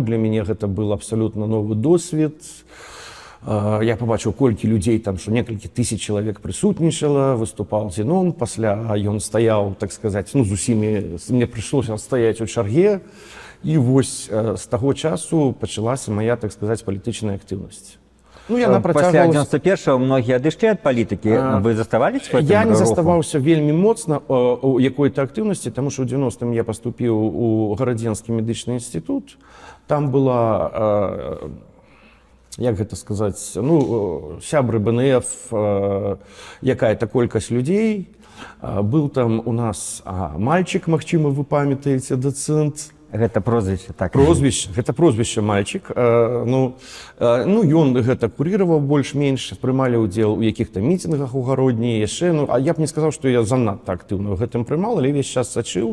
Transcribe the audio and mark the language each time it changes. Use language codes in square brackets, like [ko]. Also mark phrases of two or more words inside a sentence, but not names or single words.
[be] Для мяне гэта был абсалютна новы досвед. Я пабачыў, колькі людзей там, што некалькі тысяч чалавек прысутнічала, выступаў Зенон. Пасля ён стаяў, так сказаць, ну, з усімі, мне прыйшлося стаяць у чарге. І вось з таго часу пачалася моя, так сказаць, палітычная актыўнасць. Ну, Пасля 91-го многія адышлі ад палітыкі. [ru] Вы заставались в этом [be] Я не [ru] руху? [be] заставаўся вельмі моцна у якой-то актыўнасці, таму што ў 90-м я паступіў у гарадзенскі медычны інстытут. Там была, як гэта сказаць, ну, сябры БНФ, якая-то колькасць людзей. [ru] Был там у нас мальчик, [be] магчыма, вы памятаеце, дацэнт. Гэта прозвішча, так. Гэта прозвішча мальчик. Ну, ён гэта курыраваў больш-менш, прымалі ўдзел у якіх-то мітынгах у гародні, яшчэ. Ну, а я б не сказаў, што я занадта актыўна ў гэтым прымаў, але весь час сачыў.